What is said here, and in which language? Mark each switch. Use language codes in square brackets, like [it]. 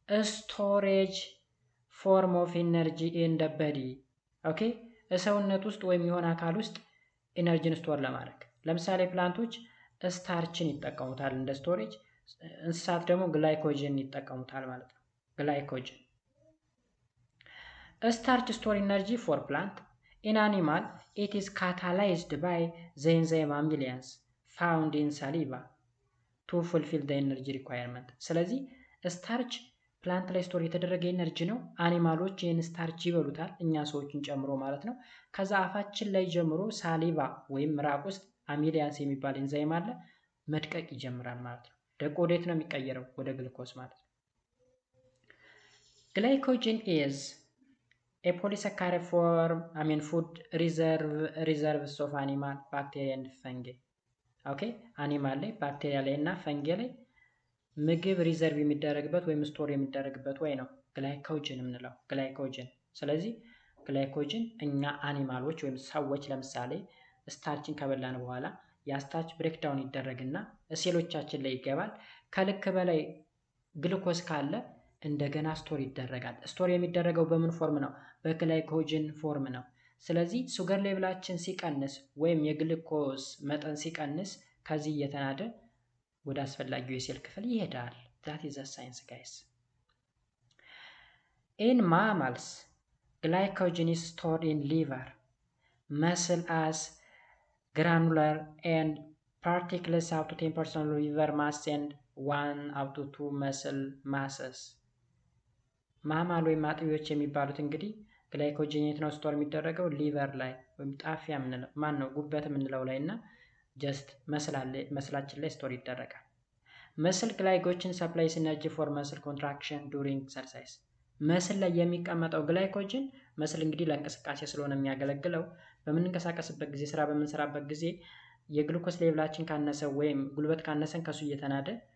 [am] ስቶሬጅ ፎርም ኦፍ ኢነርጂ ኢን ዘ ቦዲ። ኦኬ ሰውነት ውስጥ ወይም የሆነ አካል ውስጥ ኢነርጂን ስቶር ለማድረግ ለምሳሌ ፕላንቶች ስታርችን ይጠቀሙታል እንደ ስቶሬጅ፣ እንስሳት ደግሞ ግላይኮጅን ይጠቀሙታል ማለት ነው። ግላይኮጅን [en] starch store energy for plant. In animal, it is catalyzed by the enzyme amylase found in saliva to fulfill the energy requirement. [am] ስለዚህ ስታርች ፕላንት ላይ ስቶር የተደረገ ኤነርጂ ነው። አኒማሎች ይህን ስታርች ይበሉታል፣ እኛ ሰዎችን ጨምሮ ማለት ነው። ከዛ አፋችን ላይ ጀምሮ ሳሊቫ ወይም ምራቅ ውስጥ አሚሊያንስ የሚባል ኤንዛይም አለ፣ መድቀቅ ይጀምራል ማለት ነው። ደቆ ወዴት ነው የሚቀየረው? ወደ ግሉኮስ ማለት ነው። ግላይኮጅን [en] is a polysaccharide form, food reserves of animal, bacteria and fungi. [am] Okay, animal ላይ ባክቴሪያ ላይ እና ፈንጊ ላይ ምግብ ሪዘርቭ የሚደረግበት ወይም ስቶር የሚደረግበት ወይ ነው ግላይኮጅን የምንለው ግላይኮጅን። ስለዚህ ግላይኮጅን እኛ አኒማሎች ወይም ሰዎች ለምሳሌ ስታርችን ከበላን በኋላ ያ ስታርች ብሬክዳውን ይደረግና ሴሎቻችን ላይ ይገባል። ከልክ በላይ ግሉኮስ ካለ እንደገና ስቶር ይደረጋል። ስቶር የሚደረገው በምን ፎርም ነው? በግላይኮጅን ፎርም ነው። ስለዚህ ሱገር ሌቭላችን ሲቀንስ ወይም የግሉኮስ መጠን ሲቀንስ ከዚህ እየተናደ ወደ አስፈላጊው የሴል ክፍል ይሄዳል። [en] that is the science guys. In mammals, glycogen is stored in liver, muscle as granular and particles up to 10% of liver mass and 1 up to 2 muscle masses. [am] ማማል ወይም አጥቢዎች የሚባሉት እንግዲህ ግላይኮጅን የት ነው ስቶር የሚደረገው? ሊቨር ላይ ወይም ጣፊያ የምንለው ማን ነው ጉበት የምንለው ላይ እና ጀስት መስላችን ላይ ስቶር ይደረጋል። መስል ግላይኮጅን ሰፕላይስ ኢነርጂ ፎር መስል ኮንትራክሽን ዱሪንግ ኤክሰርሳይዝ። መስል ላይ የሚቀመጠው ግላይኮጅን መስል እንግዲህ ለእንቅስቃሴ ስለሆነ የሚያገለግለው በምንንቀሳቀስበት ጊዜ ስራ በምንሰራበት ጊዜ የግሉኮስ ሌቭላችን ካነሰ ወይም ጉልበት ካነሰን ከሱ እየተናደ